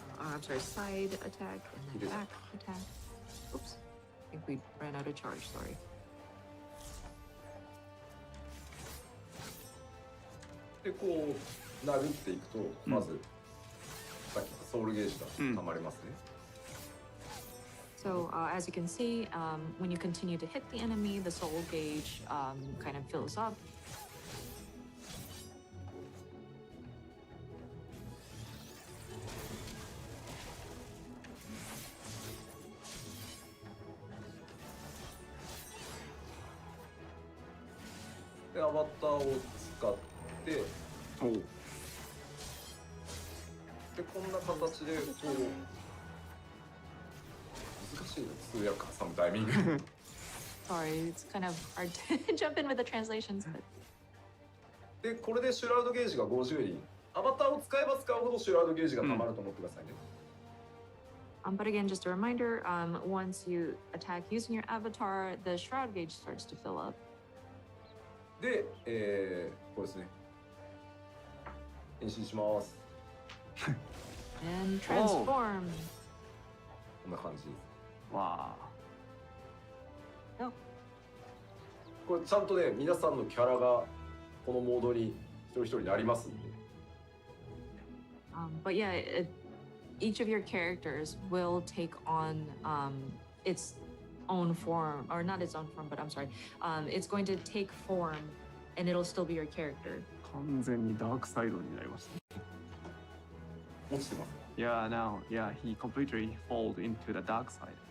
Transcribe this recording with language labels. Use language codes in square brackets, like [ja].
[en] I'm sorry, side attack and then It is. back attack. Oops. I think we ran out of charge, sorry. [ja] でこう殴っていくと、まずさっきのソウルゲージが溜まりますね。 [en] So as you can see, when you continue to hit the enemy, the soul gauge kind of fills up. [ja] でアバターを使ってでおうこんな形でこう難しいの通訳挟むタイミング [en] Sorry, it's kind of hard to jump in with the translations, but [ja] でこれでシュラウドゲージが50にアバターを使えば使うほどシュラウドゲージが溜まると思ってくださいね、 [en] but again, just a reminder, once you attack using your avatar, the shroud gauge starts to fill up. [ja] で、これですね変身します [en] And transform. [ja] こんな感じですわあ [en] Oh, [ja] これちゃんとね皆さんのキャラがこのモードに一人一人なりますんで [en] but yeah, each of your characters will take on its own form, or not its own form, but I'm sorry, it's going to take form, and it'll still be your character. [ja] 完全にダークサイドになりました。落ちてます [en] Yeah, now, yeah, he completely fall into the dark side.